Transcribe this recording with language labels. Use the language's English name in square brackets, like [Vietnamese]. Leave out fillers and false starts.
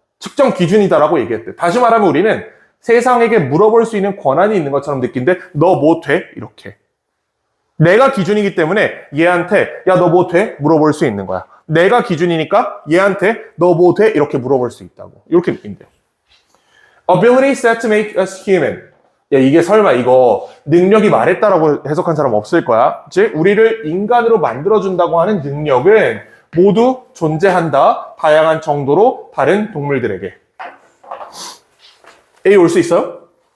[Korean] 측정 기준이다라고 얘기했대. 다시 말하면 우리는 세상에게 물어볼 수 있는 권한이 있는 것처럼 느낀데 너 뭐 돼? 이렇게. 내가 기준이기 때문에 얘한테 야 너 뭐 돼? 물어볼 수 있는 거야. 내가 기준이니까 얘한테 너 뭐 돼? 이렇게 물어볼 수 있다고. 이렇게 느낀대요. [English] Ability set to make us human. [Korean] 야, 이게 설마 이거 능력이 말했다라고 해석한 사람 없을 거야. 즉, 우리를 인간으로 만들어준다고 하는 능력은 모두 존재한다. 다양한 정도로 다른 동물들에게. A 올 수 있어요?